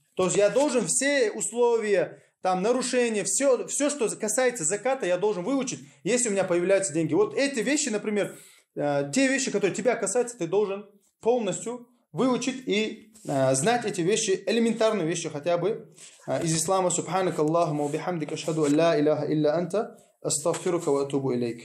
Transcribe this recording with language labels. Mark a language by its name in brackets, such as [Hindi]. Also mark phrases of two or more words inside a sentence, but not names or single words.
[Russian] То есть я должен все условия, там, нарушения, все, что касается заката, я должен выучить, если у меня появляются деньги. Вот эти вещи, например, те вещи, которые тебя касаются, ты должен полностью выучить и знать эти вещи, элементарные вещи хотя бы из ислама. [Arabic] سبحانك اللهم وبحمدك، أشهد أن لا إله إلا أنت، أستغفرك وأتوب إليك.